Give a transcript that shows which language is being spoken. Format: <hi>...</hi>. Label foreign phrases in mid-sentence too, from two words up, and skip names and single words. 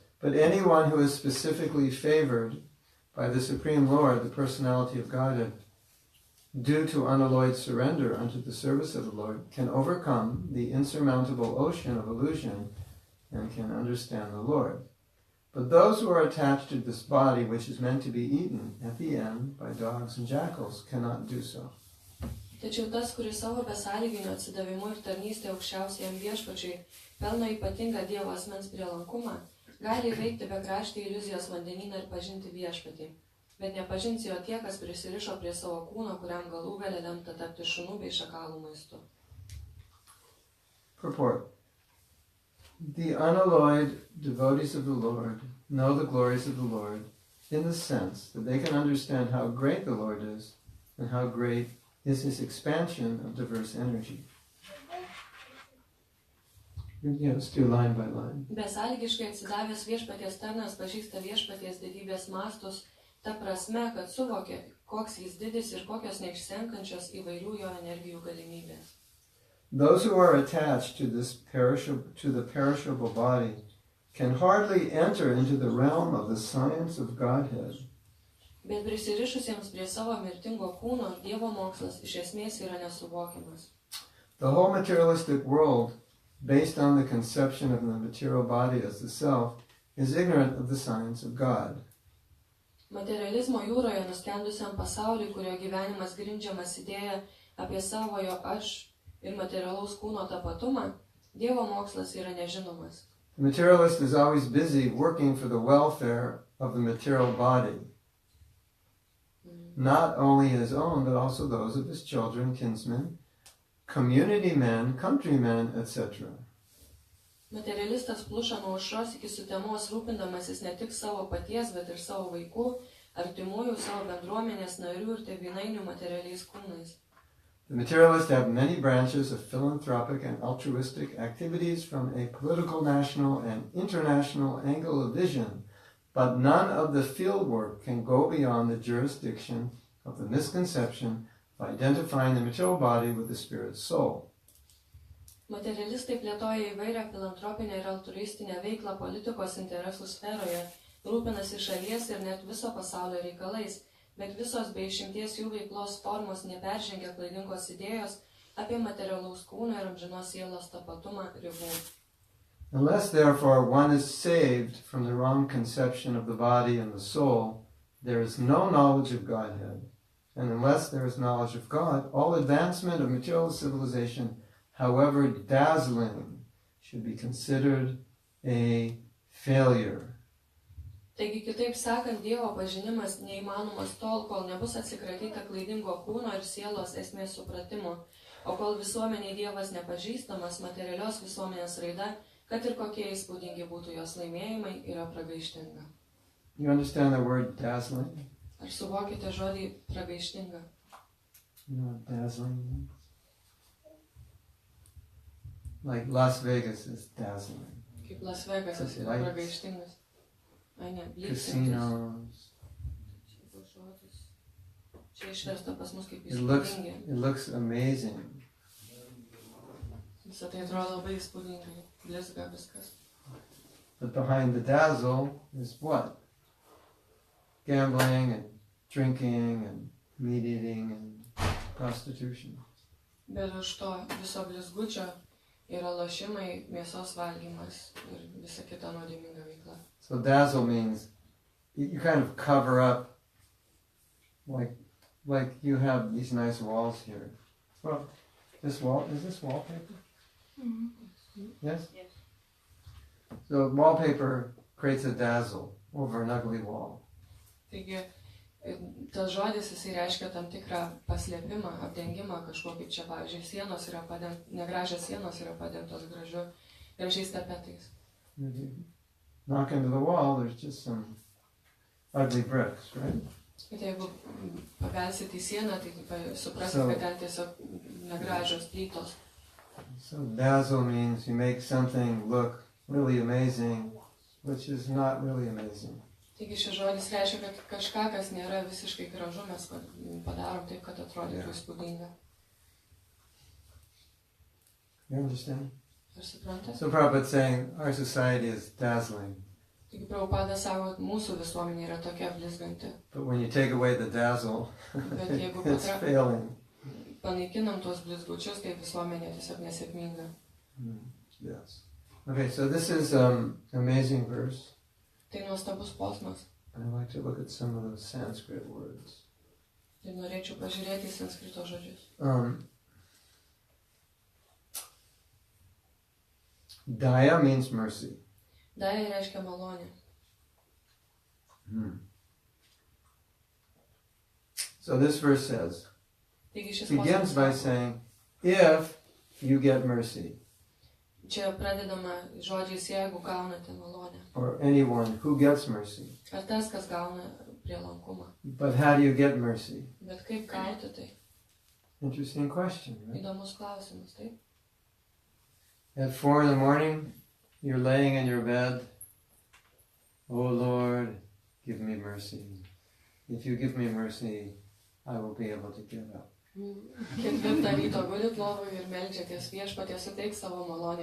<en>But anyone who is specifically favored by the Supreme Lord, the personality of Godhead, due to unalloyed surrender unto the service of the Lord, can overcome the insurmountable ocean of illusion and can understand the Lord. But those who are attached to this body, which is meant to be eaten at the end by dogs and jackals, cannot do so.</en> <lt>Tačiau tas, kuris savo besąlyginio atsidavimu ir tarnystė aukščiausiajam viešpačiui pelno ypatingą Dievo asmens prielankumą, gali įveikti bekraštį iliuzijos vandenyną ir pažinti viešpatį. Bet nepažins jo tie, kas prisirišo prie savo kūno, kuriam galų gale lemta tapti šunų bei šakalų maistu.</lt> <en>Purport. The unalloyed devotees of the Lord know the glories of the Lord in the sense that they can understand how great the Lord is and how great is his expansion of diverse energy. Let's do line by line.</en> <lt>Besąlygiškai atsidavęs viešpaties tarnas pažįsta viešpaties didybės mastus, ta prasme, kad suvokia, koks jis didis ir kokios neišsenkančios įvairių jo energijų galimybės.</lt> <en>Those who are attached to the perishable body can hardly enter into the realm of the science of Godhead.</en> <lt>Bet prisirišusiems prie savo mirtingo kūno, Dievo mokslas iš esmės yra nesuvokiamas.</lt> <en>The whole materialistic world, based on the conception of the material body as the self, is ignorant of the science of God.</en> <lt>Materializmo jūroje nuskendusiam pasauliui, kurio gyvenimas grindžiamas idėja apie savojo aš ir materialaus kūno tapatumą, Dievo mokslas yra nežinomas.</lt> <en>The materialist is always busy working for the welfare of the material body. Not only his own, but also those of his children, kinsmen, community men, countrymen, etc.</en> <lt>Materialistas pluša nuo aušros iki sutemos, rūpindamasis ne tik savo paties, bet ir savo vaikų, artimųjų, savo bendruomenės narių ir tėvynainių materialiais kūnais.</lt> <en>The materialists have many branches of philanthropic and altruistic activities from a political, national, and international angle of vision, but none of the field work can go beyond the jurisdiction of the misconception of identifying the material body with the spirit's soul.</en> <lt>Materialistai plėtoja įvairią filantropinę ir altruistinę veiklą politikos interesų sferoje, rūpinasi šalies ir net viso pasaulio reikalais, bet visos be išimties jų veiklos formos neperžengia klaidingos idėjos apie materialaus kūno ir amžinos sielos tapatumą ribų.</lt> <en>Unless, therefore, one is saved from the wrong conception of the body and the soul, there is no knowledge of Godhead. And unless there is knowledge of God, all advancement of material civilization, however dazzling, should be considered a failure.</en> <lt>Taigi, kitaip sakant, Dievo pažinimas neįmanomas tol, kol nebus atsikratyta klaidingo kūno ir sielos esmės supratimo, o kol visuomeniai Dievas nepažįstamas, materialios visuomenės raida, kad ir kokie įspūdingi būtų jos laimėjimai, yra pragaištinga.</lt> <en>You understand the word dazzling?</en> <lt>Ar suvokite žodį pragaištinga?</lt> <en>You know what dazzling means? Like Las Vegas is dazzling.</en> <lt>Kaip Las Vegasas yra pragaištingas. Ai ne,</lt> <en>Casinos.</en> <lt>Čia išversta pas mus kaip įspūdingi.</lt> <en>It looks amazing.</en> <lt>Visą tai atrodo labai įspūdingai. Blizga viskas.</lt> <en>But behind the dazzle is what? Gambling and drinking and meat eating and prostitution.</en> <lt>Bet už to viso blizgučio yra lošimai, mėsos valgymas ir visa kita nuodėminga veikla.</lt> <en>So dazzle means you kind of cover up, like you have these nice walls here. Well, is this wallpaper? Mm-hmm. Yes? Yes. So wallpaper creates a dazzle over an ugly wall.</en> <lt>Taigi, tas žodis jisai reiškia tam tikrą paslėpimą, apdengimą kažkokį čia, pavyzdžiui, sienos yra negražios sienos yra padengtos gražiais tapetais.</lt> <en>Knock into the wall, there's just some ugly bricks, right?</en> <lt>Bet jeigu pabelsit į sieną, tai suprasit, kad ten tiesiog negražios plytos.</lt> <en>So dazzle means you make something look really amazing, which is not really amazing.</en> <lt>Taigi šis žodis reiškia, kad kažką, kas nėra visiškai gražu, mes padarom taip, kad atrodytų įspūdinga.</lt> <en>You understand?</en> <lt>Ar suprantate?</lt> <en>So Prabhupada saying our society is dazzling.</en> <lt>Taigi Prabhupada sako, kad mūsų visuomenė yra tokia blizganti.</lt> <en>But when you take away the dazzle,</en> <lt>Bet jeigu</lt> <en>it's failing.</en> <lt>panaikinam tuos blizgučius, tai visuomenė tiesiog nesėkminga.</lt> <en>Yes. Okay, so this is amazing verse.</en> <lt>Tai nuostabus posmas.</lt> <en>I'd like to look at some of those Sanskrit words.</en> <lt>Ir norėčiau pažiūrėti į sanskrito žodžius.</lt> <en>Daya means mercy.</en> <lt>Daya reiškia malonė.</lt> <en>So this verse says,</en> <lt>Taigi šis</lt> <en>begins by saying, if you get mercy,</en> <lt>Čia pradedama žodžiais, jeigu gaunate malonę.</lt> <en>or anyone who gets mercy.</en> <lt>Ar tas, kas gauna prielankumą.</lt> <en>But how do you get mercy?</en> <lt>Bet kaip gauti tai?</lt> <en>Interesting question, right?</en> <lt>Įdomus klausimas, taip?</lt> <en>At 4 a.m, you're laying in your bed. Oh Lord, give me mercy. If you give me mercy, I will be able to get up.</en> <lt>4 ryto gulit lovoj ir meldžiatės viešpatie suteik savo malonę.</lt>